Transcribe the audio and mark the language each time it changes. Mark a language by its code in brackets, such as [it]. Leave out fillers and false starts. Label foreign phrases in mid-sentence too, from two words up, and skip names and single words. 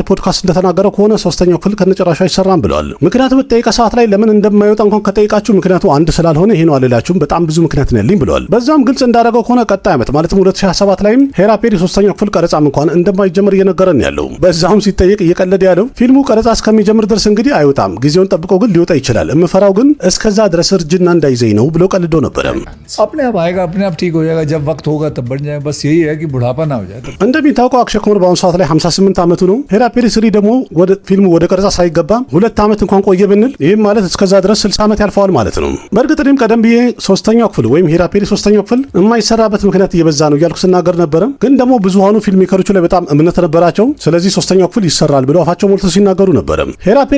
[am] ፖድካስት እንደተናገረው ከሆነ 3ኛው ክፍል ከነጭራሹ አይሰራም ብለዋል። ምክንያቱም በጠይቀ ሰዓት ላይ ለምን እንደማይወጣ እንኳን ከጠይቃችሁ ምክንያቱ አንድ ስላልሆነ ይሄ ነው አልላችሁም፣ በጣም ብዙ ምክንያት ነው ያለኝ ብለዋል። በዛም ግልጽ እንዳደረገው ከሆነ ቀጣይ ዓመት ማለትም 2027 ላይም ሂራ ፔሪ 3ኛው ክፍል ቀረጻም እንኳን እንደማይጀምር እየነገረን ያለው። በዛውም ሲጠየቅ እየቀለደ ያለው ፊልሙ ቀረጻ እስከሚጀምር ድረስ እንግዲህ አይወጣም፣ ጊዜውን ጠብቆ ግን ሊወጣ ይችላል፣ እምፈራው ግን እስከዛ ድረስ እርጅና እንዳይዘኝ ነው ብሎ ቀልዶ ነበረ። [hi] अपने आप आएगा, अपने आप ठीक हो जाएगा, जब वक्त होगा तब बढ़ जाएगा। बस यही है कि बुढ़ापा ना हो जाए। [am] እንደሚታወቀው አክሼ ኩማር በአሁኑ ሰዓት ላይ 58 ዓመቱ ነው። ሂራ ፔሪ 3 ደግሞ ወደ ፊልሙ ወደ ቀረጻ ሳይገባ 2 ዓመት እንኳን ቆየ ብንል ይህም ማለት እስከዛ ድረስ 60 ዓመት ያልፈዋል ማለት ነው። በእርግጥ እኔም ቀደም ብዬ 3ኛው ክፍል ወይም ሂራ ፔሪ 3ኛው ክፍል የማይሰራበት ምክንያት እየበዛ ነው እያልኩ ስናገር ነበረ። ግን ደግሞ ብዙሃኑ ፊልም ሜከሮቹ ላይ በጣም እምነት ነበራቸው። ስለዚህ 3ኛው ክፍል ይሰራል ብለው አፋቸው ሞልተው ሲናገሩ ነበረ። ሂራ ፔሪ